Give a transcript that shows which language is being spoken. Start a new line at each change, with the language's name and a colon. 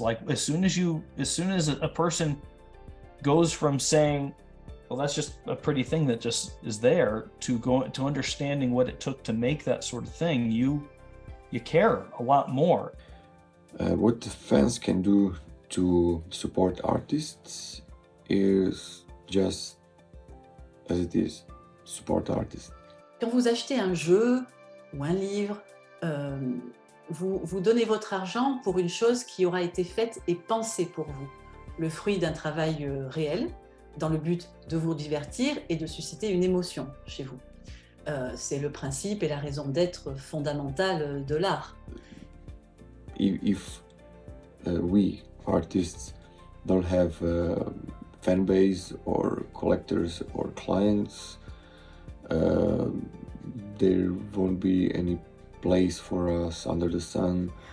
English: Like as soon as a person goes from saying, well, that's just a pretty thing that just is there, to understanding what it took to make that sort of thing, you care a lot more. What the fans can do to support artists is just as it is, support artists.
French: Quand vous achetez un jeu ou un livre, vous donnez votre argent pour une chose qui aura été faite et pensée pour vous, le fruit d'un travail réel, dans le but de vous divertir et de susciter une émotion chez vous. C'est le principe et la raison d'être fondamentale de l'art.
English: If we artists don't have fan base or collectors or clients, there won't be any place for us under the sun.